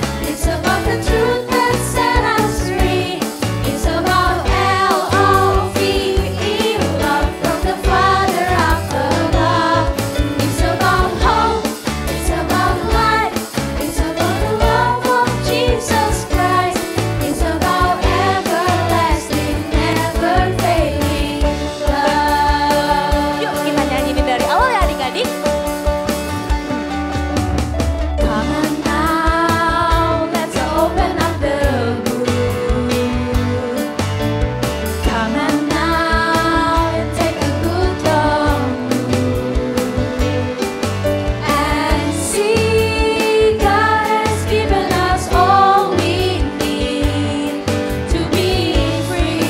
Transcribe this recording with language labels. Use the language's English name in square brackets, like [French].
[English] It's about the truth that set us free. It's about L-O-V-E, love from the Father up above. It's about hope. It's about life. It's about the love of Jesus Christ. It's about everlasting, never failing love. [Indonesian] Yuk kita nyanyiin dari awal ya adik-adik. [English] Come on now, let's open up the book. Come on now and take a good look and see God has given us all we need to be free.